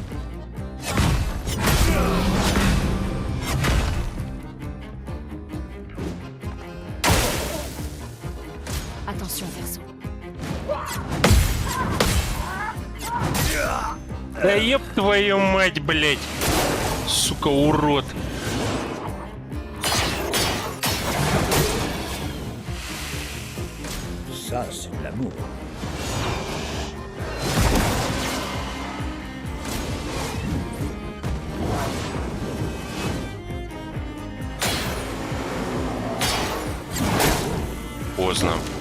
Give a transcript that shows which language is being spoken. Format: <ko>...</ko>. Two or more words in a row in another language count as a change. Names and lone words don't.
<fr>Attention, perso.</fr> <ru>Да ёб твою мать, блядь! Сука, урод!</ru> <fr>Ça, c'est de l'amour.</fr> <ru>Поздно.</ru>